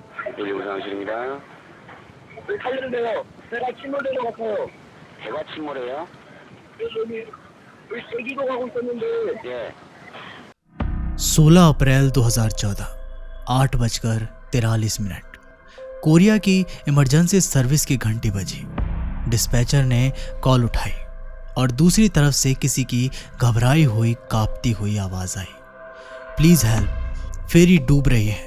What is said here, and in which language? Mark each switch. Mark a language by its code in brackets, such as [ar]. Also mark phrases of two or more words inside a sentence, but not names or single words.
[ko] 119실입니다. 살려주세요. 배가 침몰되러 갔어요. 배가 침몰해요? 여기 세기도 가고 있었는데. 예. [hi] 16 अप्रैल 2014 8:43 कोरिया की [en] emergency service [hi] की घंटी बजी। डिस्पैचर ने कॉल उठाई और दूसरी तरफ से किसी की घबराई हुई कांपती हुई आवाज़ आई, [en] please help, [hi] फेरी डूब रही है।